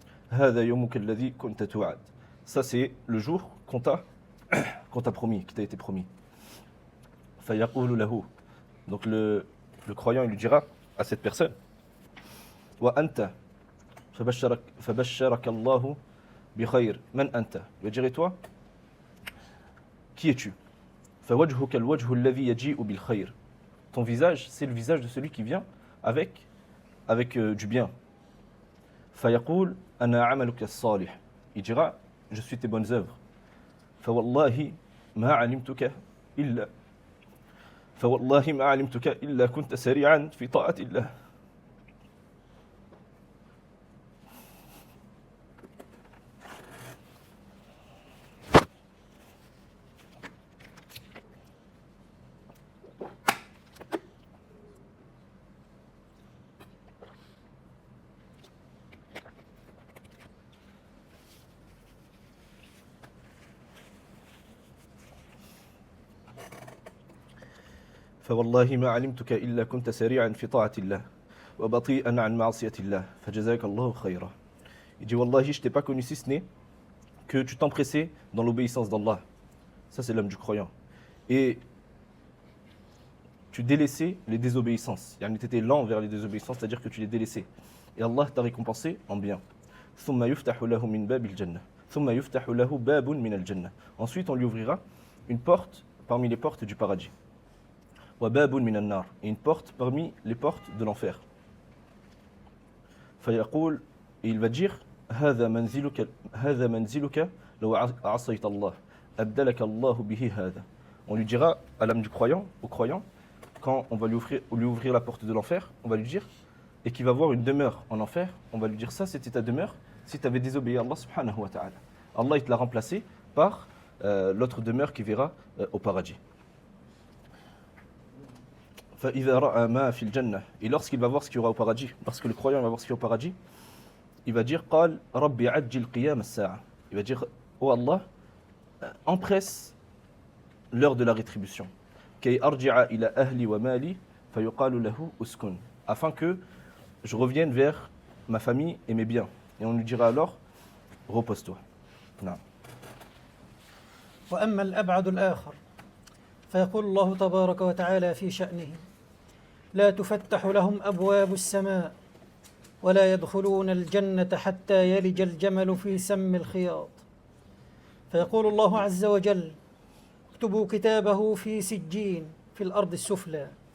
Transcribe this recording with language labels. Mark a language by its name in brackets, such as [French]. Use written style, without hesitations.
[Arabic] Hadha yawmuka alladhi kunta tu'ad. [French] Ça c'est le jour qu'on t'a promis, qui t'a été promis. [Arabic] Fayaqulu lahu. [French] Donc le croyant il lui dira à cette personne [Arabic] wa anta فبشرك الله بخير من أنت. [French] Il va dire et toi qui es-tu? [Arabic] فوجهك الوجه الذي يجيء بالخير. [French] Ton visage c'est le visage de celui qui vient avec du bien. [Arabic] فيقول أنا عملك الصالح. [French] Il dira je suis tes bonnes œuvres. [Arabic] فوالله ما علمتك إلا كنت سريعا في طاعة الله. فوالله ما علمتك إلا كنت سريعا في طاعة الله وبطيئا عن معصية الله فجزاك الله خيرا. [French] Il dit Wallahi, je t'ai pas connu si ce n'est que tu t'empressais dans l'obéissance d'Allah. Ça c'est l'homme du croyant. Et tu délaissais les désobéissances. Tu étais lent vers les désobéissances, c'est-à-dire que tu les délaissais. Et Allah t'a récompensé en bien. [Arabic] ثم يفتح له من باب الجنة ثم يفتح له باب من الجنة. [French] Ensuite on lui ouvrira une porte parmi les portes du paradis. [Arabic] وباب من النار. [French] Et une porte parmi les portes de l'enfer. [Arabic] فيقول, [French] et il va dire [Arabic] هذا منزلك لو عصيت الله أبدلك الله به هذا. [French] On lui dira à l'âme du croyant, au croyant, quand on va lui ouvrir la porte de l'enfer, on va lui dire, et qu'il va voir une demeure en enfer, on va lui dire ça c'était ta demeure si tu avais désobéi à Allah subhanahu wa ta'ala. Allah il te l'a remplacé par l'autre demeure qui verra au paradis. [Arabic] فإذا رأى ما في الجنة. [French] Et lorsqu'il va voir ce qu'il y aura au paradis, lorsque le croyant va voir ce qu'il y a au paradis, il va dire [Arabic] قال ربي عجل قيام الساعة. [French] Il va dire oh Allah, empresse l'heure de la rétribution. [Arabic] كي أرجع إلى أهلي ومالي فيقال له أسكن. [French] Afin que je revienne vers ma famille et mes biens. Et on lui dira alors repose-toi. [Arabic] نعم. وأما الأبعد الآخر فيقول الله تبارك وتعالى في شأنه لا تفتح لهم أبواب السماء ولا يدخلون الجنة حتى يلج الجمل في سم الخياط. فيقول الله عز وجل اكتبوا كتابه في سجين في الأرض السفلى.